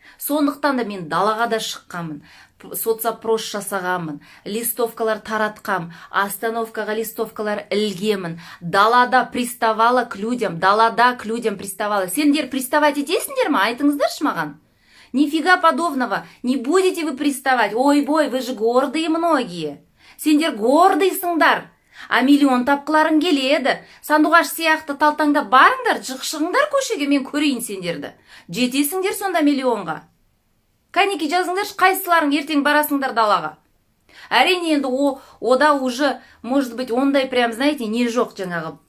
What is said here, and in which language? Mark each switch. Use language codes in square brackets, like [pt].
[kk] Сондықтан да мен далаға да шыққанмын, соцопрос жасағанмын, листовкалар таратқам, остановкаға листовкалар ілгемін, далада [ru] приставала к людям, приставала. [kk] Сендер приставать етесіңдер ма? Айтыңыздаршы маған. [ru] Нифига подобного, не будете вы приставать. Ой-бой, вы же гордые многие. [kk] Сендер гордыйсыңдар. А миллион тапқыларың келеді. Сандуғаш сияқты талтаңда барыңдар, шығыңдар көшеге, мен көрейін сендерді. Жетесіңдер сонда миллионға. Кәнеки жазыңдаршы, қайсыларың ертең барасыңдар далаға. Әрине енді ода уже, [ru] может быть, [kk] ондай прям, [ru] знаете, [kk] не жоқ жаңағы.